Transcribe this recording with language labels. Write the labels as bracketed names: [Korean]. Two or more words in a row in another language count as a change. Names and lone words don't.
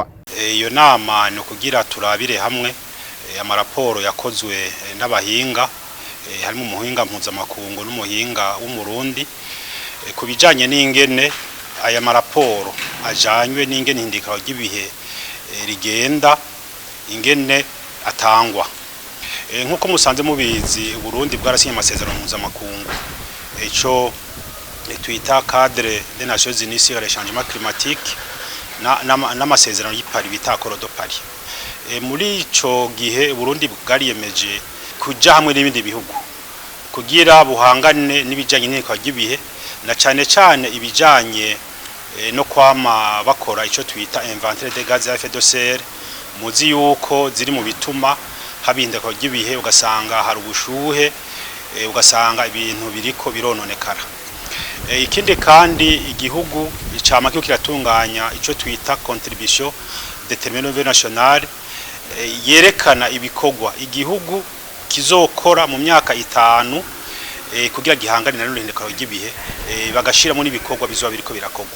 [Rundi] Iyo nama no kugira turabire hamwe amaraporo yakozwe n'abahinga harimo umuhinga mpuzamakungu n'umuhinga w'umurundi kubijanye n'ingene aya maraporo ajanywe n'ingene ihindagurika ry'ibihe rigenda ingene atangwa. Nkuko musanze mubizi Burundi bwarasinye amasezerano mpuzamakungu ico twita [French] cadre des Nations Unies sur le changement climatique [Rundi] n'amasezerano y'Paris bita Accord de Paris. Muri ico gihe Burundi bwariyemeje kuja hamwe n'ibindi bihugu kugira buhangane n'ibijanye n'ihindagurika ry'ibihe na cane ibijanye no kwama bakora ico twita [French] inventaire des gaz à effet de serre [Rundi] muzi yuko ziri mu bituma habindako ry'ibihe ugasanga hari ubushuhe ugasanga ibintu biriko birononekara. Ikindi kandi igihugu icama cyo kiratunganya ico twita [French] contribution déterminée nationale [Rundi] yerekana ibikogwa igihugu kizokora mu myaka 5 kugira gihangane na n'ihindagurika ry'ibihe bagashiramo n'ibikogwa bizoba biriko birakogwa.